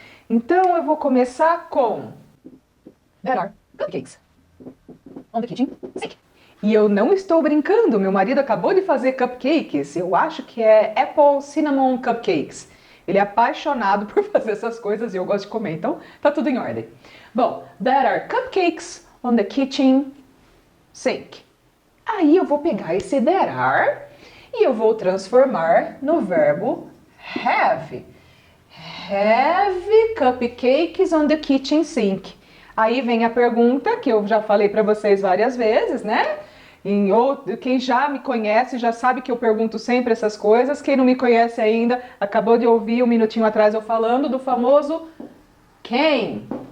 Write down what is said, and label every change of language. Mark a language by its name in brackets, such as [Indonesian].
[Portuguese] Então, eu vou começar com [English] there are cupcakes on the kitchen sink. [Portuguese] E eu não estou brincando, meu marido acabou de fazer cupcakes. Eu acho que é Apple Cinnamon Cupcakes. Ele é apaixonado por fazer essas coisas e eu gosto de comer, então tá tudo em ordem. Bom, [English] there are cupcakes on the kitchen sink. [Portuguese] Aí eu vou pegar esse there are e eu vou transformar no verbo have. [English] Have cupcakes on the kitchen sink. [Portuguese] Aí vem a pergunta que eu já falei para vocês várias vezes, né? Quem já me conhece já sabe que eu pergunto sempre essas coisas. Quem não me conhece ainda, acabou de ouvir um minutinho atrás eu falando do famoso quem?